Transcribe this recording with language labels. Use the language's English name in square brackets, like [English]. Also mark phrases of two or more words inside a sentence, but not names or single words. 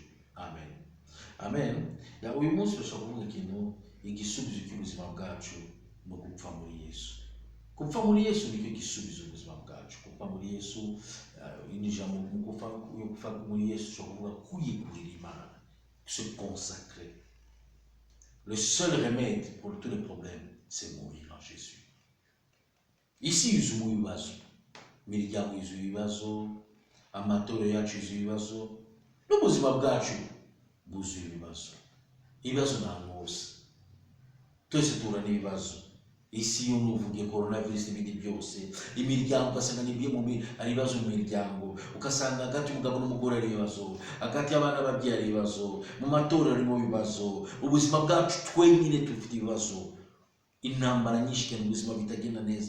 [Kinyarwanda] Amen. Amen. Ya uyu munsi turashaka kuvuga ikintu, igisubizo cy'ubuzima bwacu no gupfa muri Yesu. Gupfa muri Yesu nicyo gisubizo ubuzima bwacu. Gupfa muri Yesu ni ijambo mu gupfa muri Yesu ushobora kuvuga kwiyegurira Imana, [French] se consacrer. Le seul remède pour tous les problèmes, c'est mourir en Jésus. [Kinyarwanda] Ici yuzuye ibibazo, imiryango yuzuye ibibazo, amatorero yacu yuzuye ibibazo, n'ubuzima bwacu bwuzuye ibibazo. Ibibazo ntabwo hose, twese tuhura n'ibibazo. Isi yo nuvuge coronavirus n'ibindi byose, imiryango ugasanga nibiye ari ibibazo mu miryango, ugasanga hagati umugabo n'umugore ari ibibazo, hagati y'abana babyeyi ari ibibazo, mu matorero harimo ibibazo, ubuzima bwacu twenyine dufite ibibazo, intambara nyinshi cyane, ubuzima bitagenda neza.